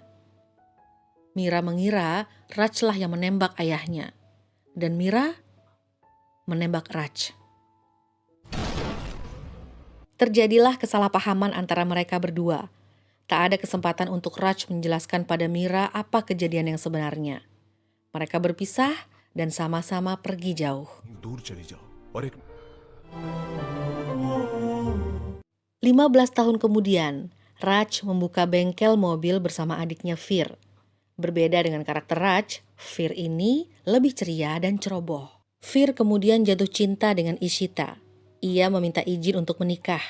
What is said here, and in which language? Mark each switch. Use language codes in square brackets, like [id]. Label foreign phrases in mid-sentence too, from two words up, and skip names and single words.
[id] Mira mengira Raj lah yang menembak ayahnya, dan Mira menembak Raj. Terjadilah kesalahpahaman antara mereka berdua. Tak ada kesempatan untuk Raj menjelaskan pada Mira apa kejadian yang sebenarnya. Mereka berpisah dan sama-sama pergi jauh. [hi] दूर चली जाओ और एक [id] 15 tahun kemudian, Raj membuka bengkel mobil bersama adiknya Fir. Berbeda dengan karakter Raj, Fir ini lebih ceria dan ceroboh. Fir kemudian jatuh cinta dengan Ishita. Ia meminta izin untuk menikah.